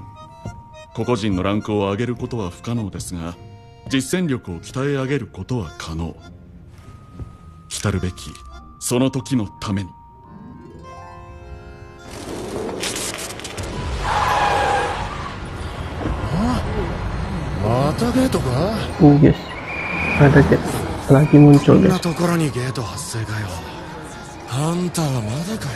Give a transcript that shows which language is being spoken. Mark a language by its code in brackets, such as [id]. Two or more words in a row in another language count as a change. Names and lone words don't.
[ja] 個々人のランクを上げることは不可能ですが、実践力を鍛え上げることは可能。来るべきその時のために。またゲートか？ [id] Ini guys, ada gate lagi muncul [ja] こんな [id] guys. [ja] ところにゲート発生かよ。ハンターはまだかよ。